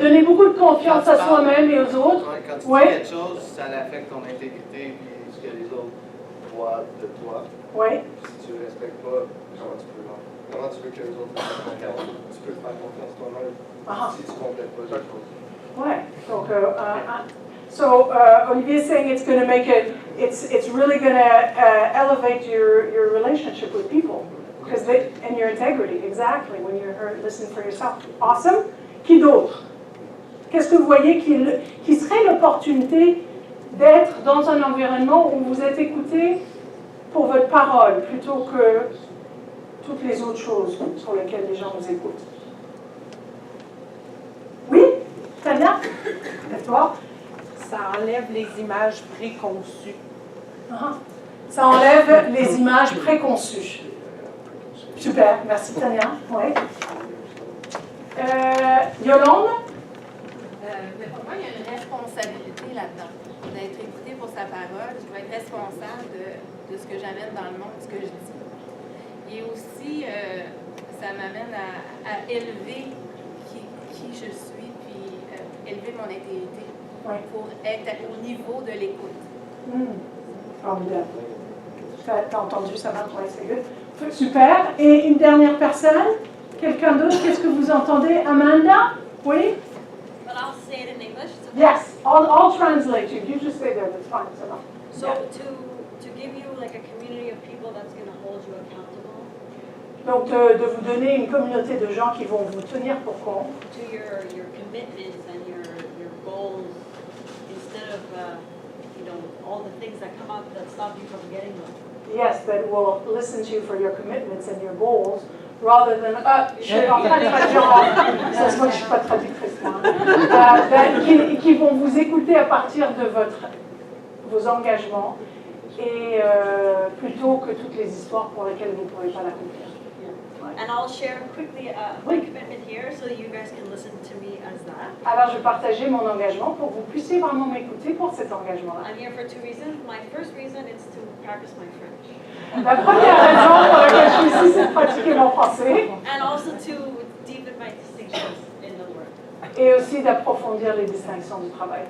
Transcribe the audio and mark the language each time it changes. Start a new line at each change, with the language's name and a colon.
French: Donner beaucoup de confiance à soi-même et aux autres. Quand tu dis quelque chose, ça affecte ton intégrité et ce que les autres voient de toi. Oui. Si tu ne respectes pas, comment tu veux que les autres fassent confiance? Tu peux faire confiance toi-même si tu ne complètes pas les choses. Ouais.
English: Donc, so Olivier is saying it's going to make it. It's really going to elevate your relationship with people and your integrity. Exactly. When you're listening for yourself.
French: Awesome. Qui d'autre? Qu'est-ce que vous voyez qui serait l'opportunité d'être dans un environnement où vous êtes écouté pour votre parole plutôt que toutes les autres choses sur lesquelles les gens vous écoutent? Oui? Tania? Lève-toi. Ça enlève les images préconçues. Ça enlève les images préconçues. Super, merci Tania. Ouais. Yolande? Mais pour moi, il y a une responsabilité là-dedans. D'être écouté pour sa parole, je dois être responsable de ce que j'amène dans le monde, ce que je dis. Et aussi, ça m'amène à élever qui je suis, puis élever mon intégrité pour être au niveau de l'écoute. Formidable. T'as entendu, ça va? Ouais, c'est good. Super. Et une dernière personne? Quelqu'un d'autre? Qu'est-ce que vous entendez? Amanda? Oui?
English: But I'll say it in English. Yes, I'll translate you. You just stay there, that's fine. So to give you like a community of people that's going to hold you accountable.
French: Donc de vous donner une communauté de gens qui vont vous tenir pour compte.
English: To your commitments and your goals instead of all the things that come up that stop you from getting them. Yes, that will listen to you for your commitments and your goals. Rather than,
French: je suis en train de traduire, ça se voit que je ne suis pas traductrice, moi. Qui vont vous écouter à partir de vos engagements et plutôt que toutes les histoires pour lesquelles vous ne pourrez pas l'accomplir.
English: And I'll share quickly my commitment here so that you guys can listen to me as that.
French: Alors je vais partager mon engagement pour que vous puissiez vraiment m'écouter pour cet engagement-là.
English: I'm here for 2 reasons. My first reason is to practice my French.
French: La première raison pour laquelle je suis ici, c'est de pratiquer mon français.
English: And also to deepen my distinctions in the work.
French: Et aussi d'approfondir les distinctions du travail.